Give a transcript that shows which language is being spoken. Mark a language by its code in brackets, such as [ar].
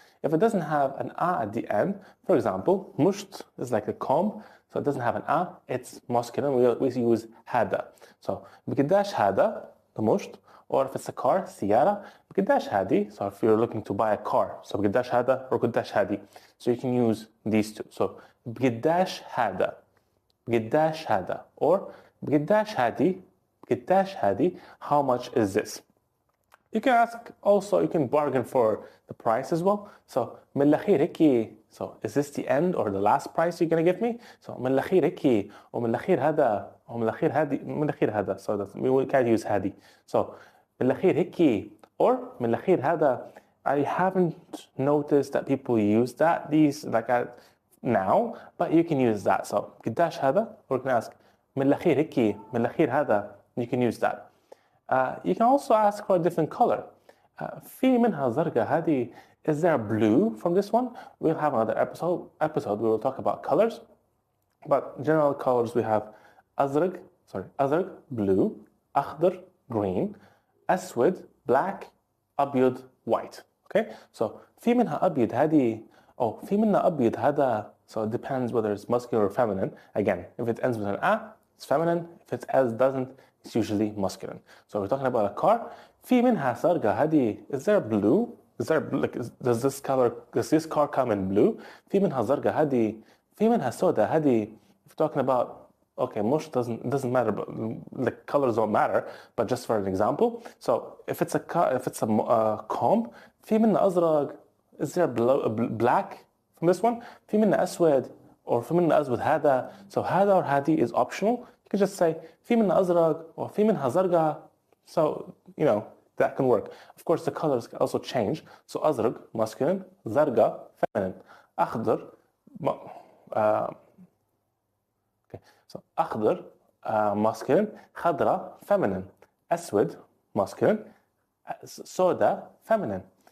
[en] If it doesn't have an a at the end, for example, musht is like a comb, so it doesn't have an a, it's masculine. We use هذا. So [ar] بقداش هذا, [en] the musht. Or if it's a car, سيارة, [ar] بقداش هذه. [en] So if you're looking to buy a car, so [ar] بقداش هذا [en] or [ar] قداش هذه. [en] So you can use these two. [ar] So بقداش هذا, بقداش هذا, or بقداش هذه, بقداش هذه, [en] how much is this? You can ask also, you can bargain for the price as well. So [ar] من الأخير هيك, [en] so is this the end or the last price you're going to give me? [ar] So من الأخير هيك, ومن الأخير هذا, ومن الأخير هذه, من الأخير هذا. [en] So that we can't use هذه. [ar] So من الأخير هيك or من الأخير هذا. [en] I haven't noticed that people use these now, but you can use that. [ar] So قداش هذا, [en] or you can ask [ar] من الأخير هيك, من الأخير هذا. [en] You can use that. You can also ask for a different color. [ar] في منها زرقاء هذه. [en] Is there blue from this one? We'll have another episode where we'll talk about colors. But general colors we have أزرق, blue, أخضر, green, أسود, black, أبيض, white. Okay? [ar] So في منها أبيض هذه. Oh, في منها أبيض هذا. [en] So it depends whether it's masculine or feminine. Again, if it ends with an A, it's feminine. If it doesn't, it's usually masculine. So we're talking about a car. [ar] في منها زرقاء هذه. [en] Is there blue? Does this car come in blue? [ar] في منها زرقاء هذه. في منها سوداء هذه. [en] If you're talking about, okay, mush doesn't matter, but the colors don't matter. But just for an example, so if it's a comb, [ar] في منها أزرق. [en] Is there black from this one? [ar] في منها أسود, or في منها أسود هذا. [en] So هذا or هذه is optional. You can just say [ar] في منها أزرق [en] or [ar] في منها زرقاء. [en] So, that can work. Of course, the colors can also change. So أزرق, masculine, زرقاء, feminine. [ar] أخضر, okay. [en] So أخضر, masculine, خضراء, feminine. أسود, masculine, سوداء, feminine.